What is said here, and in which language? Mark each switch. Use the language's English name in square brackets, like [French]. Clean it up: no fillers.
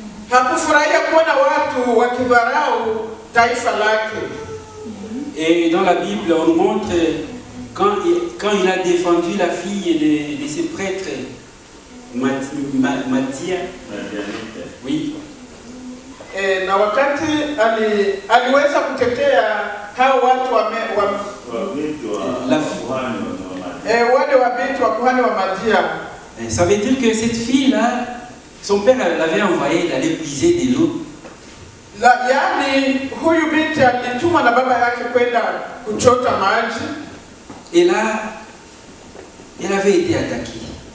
[Swahili] Hakufurahia kuona watu wakidharau taifa lake. [French] Et dans la Bible, on montre quand il a défendu la fille de ce prêtre, Mathia. Oui. [Swahili] Na wakati aliweza kutetea hao watu wale wa binti wa kuhani wa Mathia. [French] Ça veut dire que cette fille-là, son père l'avait envoyé d'aller puiser de l'eau. [Swahili] Yaani huyu binti alitumwa na baba yake kwenda kuchota maji. [French] Et là, elle avait été attaquée.